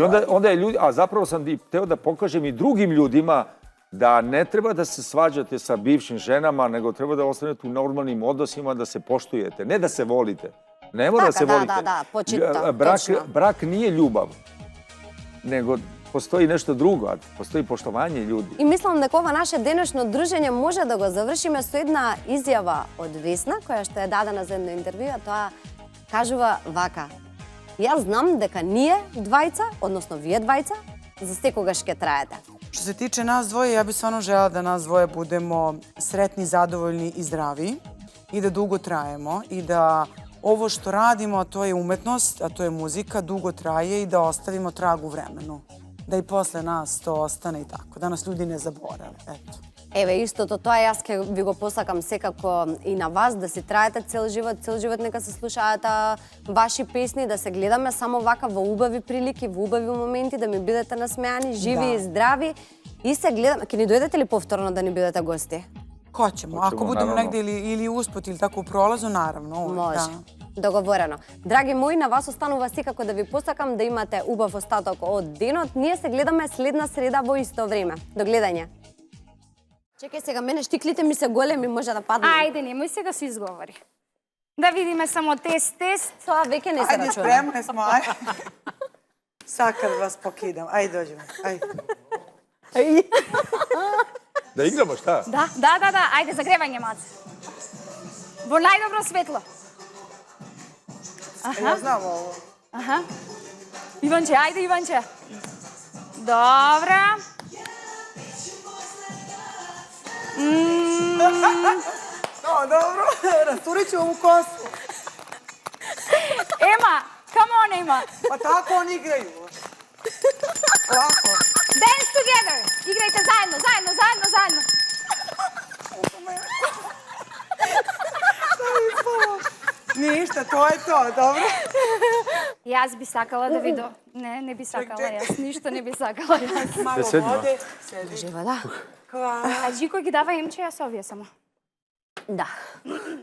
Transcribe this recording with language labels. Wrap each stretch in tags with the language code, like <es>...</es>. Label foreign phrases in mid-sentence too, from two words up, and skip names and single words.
<sr>I onda je ljudi, a zapravo sam hteo da pokažem i drugim ljudima da ne treba da se svađate sa bivšim ženama, nego treba da ostanete u normalnim odnosima, da se poštujete, ne da se volite. Ne mora da se volite. Da, počita, točno. Brak nije ljubav, nego postoji nešto drugo, postoji poštovanje ljudi.</sr> <mk>И мислам дека ова наше денешно дружење може да го завршиме со една изјава од Весна, која што е дадена за едно интервју, а тоа кажува вака. Јас знам дека ние двајца, односно вие двајца, за секогаш ќе траете.</mk> <sr>Što se tiče nas dvoje, ja bih stvarno žela da nas dvoje budemo sretni, zadovoljni i zdravi i da dugo trajemo i da ovo što radimo, a to je umetnost, a to je muzika, dugo traje i da ostavimo trag u vremenu. Da i posle nas to ostane i tako, da nas ljudi ne zaborave. Eto.</sr> <mk>Еве, истото тоа јас ќе ви го посакам секако и на вас, да си траете цел живот нека се слушаат ваши песни, да се гледаме само вака во убави прилики, во убави моменти, да ми бидете насмеани, живи и здрави и се гледаме. Ќе ни дојдете ли повторно да ни бидете гости?</mk> <sr>Hoćemo, ako budemo negde ili usput ili tako u prolazu, naravno.</sr> <mk>Може. Договорено. Драги мои, на вас останува секако да ви посакам да имате убав остаток од денот. Ние се гледаме следна среда во исто време. До гледање. Чекај сега, мене штиклите ми се големи, може да падне. Ајде, немој сега се изговори. Да видиме само тест. Тоа веќе не се</mk> <sr>Ajde,</sr> <mk>рачуна.</mk> <sr>spremne smo, ajde. Sad kad vas pokidam, ajde dođemo, ajde. Da igramo, šta?</sr> <mk>Да, ајде, загревање, маце. Во најдобро светло.</mk> <sr>Ja znam ovo.</sr> <mk>Аха. Иванче, ајде, Иванче. Добра.</mk> <sr>No, dobro, rasturit ću ovu kosu.</sr> <mk>Ема,</mk> <en>come on,</en> <mk>Ема.</mk> <sr>Pa tako oni igraju. Ovako.</sr> <en>Dance together.</en> <mk>Играјте заедно.</mk> <sr>Ništa, to je to, dobro?</sr> <mk>Јас би сакала да видо. Не би сакала јас. Ништо не би сакала јас.</mk> <sr>Malo sedimo. vode, sedi.</sr> <mk>Жива, да.</mk> <sr>Hvala.</sr> <mk>А Джико ги дава емче, јас овие само. Да.</mk>